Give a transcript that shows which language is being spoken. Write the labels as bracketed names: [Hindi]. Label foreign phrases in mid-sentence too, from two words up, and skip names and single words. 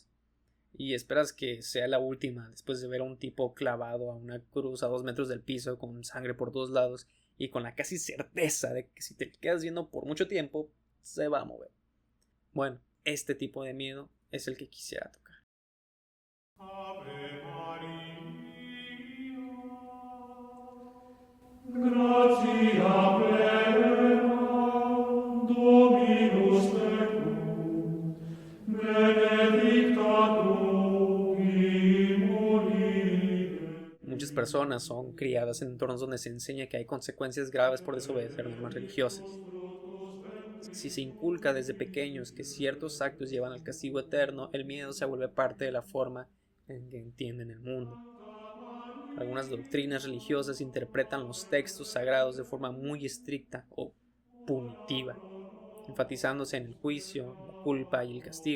[Spanish] Y esperas que sea la última después de ver a un tipo clavado a una cruz a 2 metros del piso con sangre por todos lados y con la casi certeza de que si te quedas viendo por mucho tiempo se va a mover. Bueno, este tipo de miedo es el que quisiera tocar. [Latin] Ave Maria, gratia plena, Dominus tecum, benedicta tu in mulieribus. [Spanish] Muchas personas son criadas en entornos donde se enseña que hay consecuencias graves por desobedecer normas religiosas. Si se inculca desde pequeños que ciertos actos llevan al castigo eterno, el miedo se vuelve parte de la forma en que entienden el mundo. Algunas doctrinas religiosas interpretan los textos sagrados de forma muy estricta o punitiva, enfatizándose en el juicio, la culpa y el castigo.